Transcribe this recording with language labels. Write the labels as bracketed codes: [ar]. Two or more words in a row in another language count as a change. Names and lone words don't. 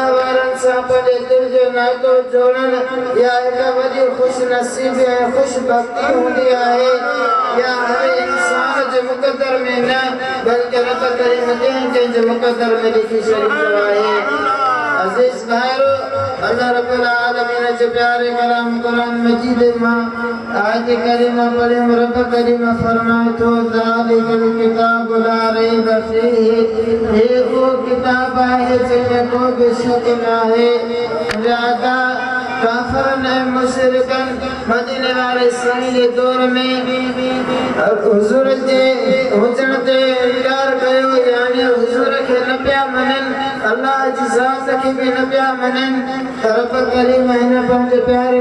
[sd] वारनि सां पंहिंजे दिलि जो नातो जोड़नि या हिकु वॾी ख़ुशि नसीबी ऐं ख़ुशि बख़्ती हूंदी आहे या हर इंसान जे मुक़दर में न बल्कि रब करीम कंहिं जे मुक़दर में लिखी छॾींदो आहे अज़ीज़ भाइरो [ar] الله رب العالمين [sd] जे प्यारे कलाम कुरान मजीद मां आयत करीमा पढ़े रब करीम फरमाए थो [ar] ذلك الكتاب لا ريب فيه [sd] हे वो किताब आहे जंहिंमें को बि शक न आहे मुरादा काफ़िरन ऐं मुशरिकन मदीने वारे साईं जे दौर में हुज़ूर जे हुजण ते इनकार कयो यानी हुज़ूर खे न पिया मञनि अल्लाह जी ज़ात खे बि न पिया मञनि रब करीम हिन पंहिंजे प्यारे